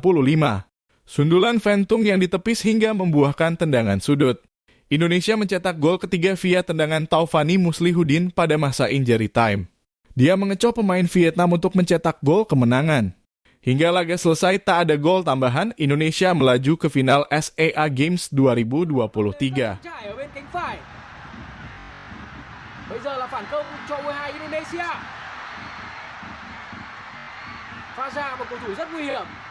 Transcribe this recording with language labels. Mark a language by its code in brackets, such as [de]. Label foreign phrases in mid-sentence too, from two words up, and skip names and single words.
[id] Sundulan Van Tung yang ditepis hingga membuahkan tendangan sudut. Indonesia mencetak gol ketiga via tendangan Taufani Muslihuddin pada masa [en] injury time. [id] Dia mengecoh pemain Vietnam untuk mencetak gol kemenangan. Hingga laga selesai tak ada gol tambahan, Indonesia melaju ke final SEA Games 2023. [vi] Bây giờ là phản công cho U22 Indonesia. Pha ra một cầu thủ rất nguy hiểm.